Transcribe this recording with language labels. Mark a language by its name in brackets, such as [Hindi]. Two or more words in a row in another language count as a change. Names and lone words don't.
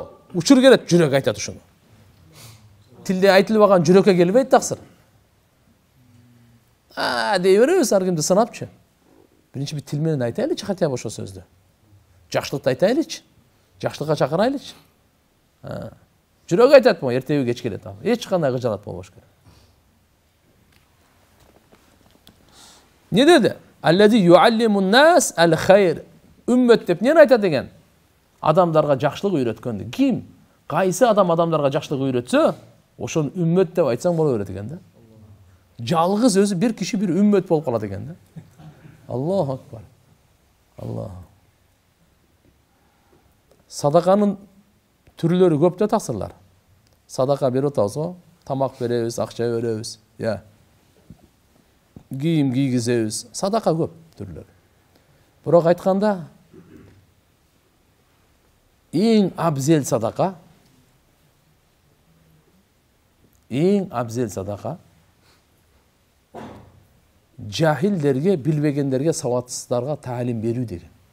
[Kyrgyz] Учур келет, жүрөк айтат ушуну. Тилде айтылбаган жүрөккө келбейт таксыр. Дей беребиз ар кимди сынапчы. Биринчи бир тил менен айтайлычы [Russian] хотя бы [Kyrgyz] ошо сөздү. Жакшылыкты айтайлычы. Жакшылыкка чакырайлычы. Жүрөк айтат бу, эртеби кеч келет. Эч кандай кыжалат болбош керек. Не dedi? [Arabic] الذي يعلمون الناس الخير. [Kyrgyz] Ümmet деп нені айтат деген? Адамдарга жакшылык үйрөткөндү. Ким? Кайсы адам адамдарга жакшылык үйрөтсө, ошону үммөт деп айтсаң боло берет экен да. Жалгыз өзү бир киши бир үммөт болуп калат экен да. [Arabic] الله أكبر. الله. [Kyrgyz] Садаканын түрлөрү көп да таксырлар. Садака берип атабыз, тамак беребиз, акча беребиз, кийим кийгизебиз. Садака көп түрлөрү. Бирок айтканда эң абзел садака, жахилдерге, билбегендерге, саватсыздарга таалим берүү деген.